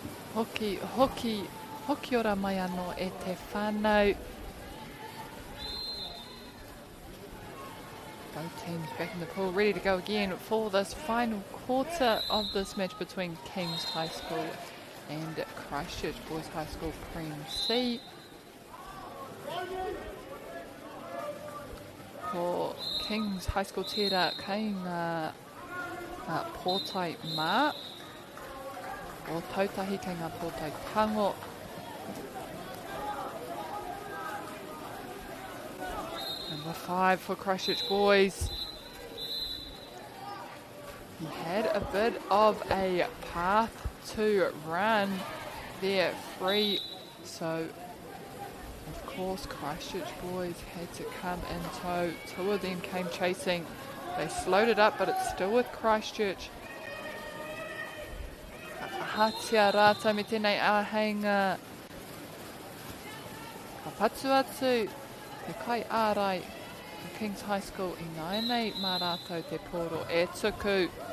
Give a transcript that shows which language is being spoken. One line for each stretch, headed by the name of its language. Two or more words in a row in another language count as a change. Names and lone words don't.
Māori: Hoki ora mai anō e te whānau.
English: Both teams back in the pool, ready to go again for this final quarter of this match between Kings High School and Christchurch Boys High School Prem C. For Kings High School tērā kei ngā pōtai mā, o tautahi kei ngā pōtai tango. Number 5 for Christchurch Boys. He had a bit of a path to run there free, so of course Christchurch Boys had to come in tow. Two of them came chasing. They slowed it up, but it's still with Christchurch.
Māori: Hatia rātou me tēnei āheinga. Ka patu atu. Te kai ārai o Kings High School I naenei mā rātou te poro e tuku.